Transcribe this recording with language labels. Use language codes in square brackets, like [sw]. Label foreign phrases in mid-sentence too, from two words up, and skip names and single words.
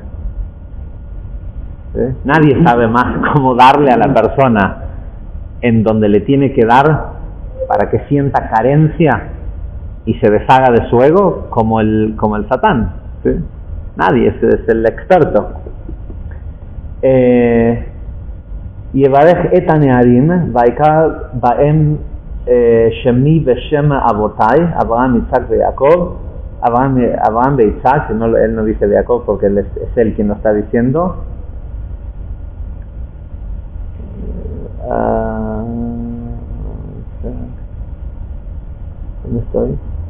[es] ¿Sí? Nadie sabe más cómo darle a la persona en donde le tiene que dar para que sienta carencia y se deshaga de su ego como el Satán. ¿Sí? Nadie, es el experto. [he] יברך את הנערים ויקרא בהם שמי ושם אבותי Abraham, Isaac y Jacob. [es] Abraham de Isaac, él no dice de Jacob porque él es él quien lo está diciendo. ¿Dónde estoy?